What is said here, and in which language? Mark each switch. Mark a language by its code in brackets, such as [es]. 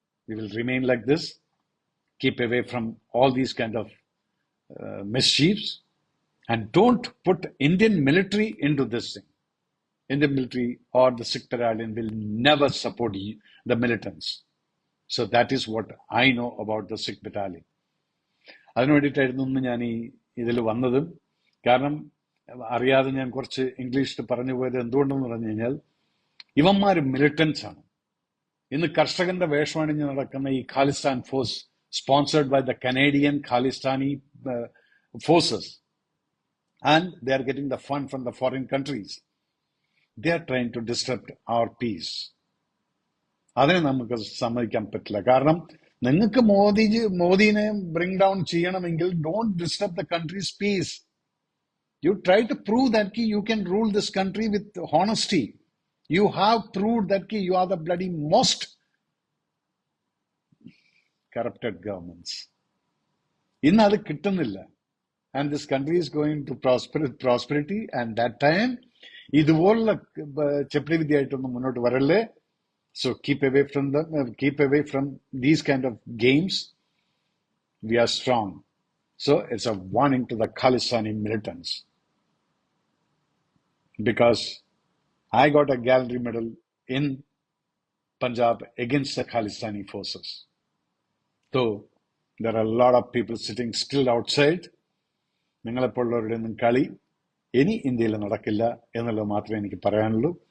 [en] We will remain like this, keep away from all these kind of mischiefs, and don't put Indian military into this thing. Indian military or the Sikh battalion will never support the militants. So that is what I know about the Sikh battalion. [ml] അതിനു വേണ്ടിയിട്ടായിരുന്നു ഞാൻ ഈ ഇതിൽ വന്നതും. കാരണം അറിയാതെ ഞാൻ കുറച്ച് ഇംഗ്ലീഷിൽ പറഞ്ഞു പോയത് എന്തുകൊണ്ടെന്ന് പറഞ്ഞു കഴിഞ്ഞാൽ, ഇവന്മാർ മിലിറ്റൻസ് ആണ്. ഇന്ന് കർഷകന്റെ വേഷമണിഞ്ഞ് നടക്കുന്ന ഈ Khalistan force, [en] sponsored by the Canadian Khalistani forces, and they are getting the fund from the foreign countries. They are trying to disrupt our peace. [ml] അതിനെ നമുക്ക് സമ്മതിക്കാൻ പറ്റില്ല. കാരണം നിങ്ങൾക്ക് മോദിനെ ബ്രിങ് ഡൗൺ ചെയ്യണമെങ്കിൽ [en] don't disturb the country's peace. You try to prove that you can rule this country with honesty. You have proved that you are the bloody most corrupted governments. [ml] ഇന്ന് അത് കിട്ടുന്നില്ല. [en] And this country is going to prosperity, and that time [ml] ഇതുപോലുള്ള ചെപ്പടി വിദ്യയായിട്ടൊന്നും മുന്നോട്ട് വരല്ലേ. [en] So keep away from these kind of games. We are strong. So it's a warning to the Khalistani militants. Because I got a gallantry medal in Punjab against the Khalistani forces. So there are a lot of people sitting still outside. [ml] നിങ്ങളെപ്പോലുള്ളവരുടെ ഒന്നും കളി ഇനി ഇന്ത്യയിൽ നടക്കില്ല എന്നുള്ളത് മാത്രമേ എനിക്ക് പറയാനുള്ളൂ.